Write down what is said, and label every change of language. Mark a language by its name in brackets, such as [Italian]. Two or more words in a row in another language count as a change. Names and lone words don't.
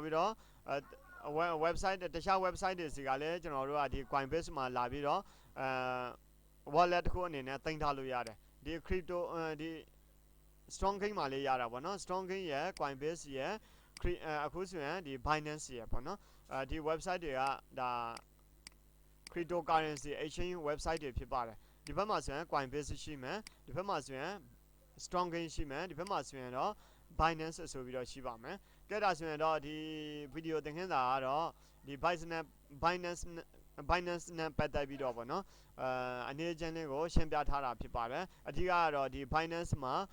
[Burmese] ပြီးတော့website တခြား website တွေစီကလည်းကျွန်တော်တို့ကဒီ Coinbase မှာလာပြီးတော့wallet တစ်ခုအနေနဲ့တင်ထားလို့ရတယ်ဒီ crypto ဒီ strong gain မှာလည်းရတာပေါ့နော် strong gain ရယ် Coinbase ရယ်အခုဆိုရင်ဒီ Binance ရယ်ပေါ့နော်ဒီ website တွေကဒါ [English] cryptocurrency exchange website [Burmese] တွေဖြစ်ပါတယ်ဒီဘက်မှာဆိုရင် Coinbase ရှိမယ်ဒီဘက်မှာဆိုရင် strong gain ရှိမယ်ဒီဘက်မှာဆိုရင်တော့ Binance ဆိုပြီးတော့ရှိပါမယ်ကဲဒါဆိုရင်တော့ဒီဗီဒီယိုသင်ခန်းစာကတော့ဒီ Binance နဲ့ပတ်သက်ပြီးတော့ပေါ့နော်အနေအချင်းလေးကိုရှင်းပြထားတာဖြစ်ပါတယ်အဓိကကတော့ဒီ Binance မှာ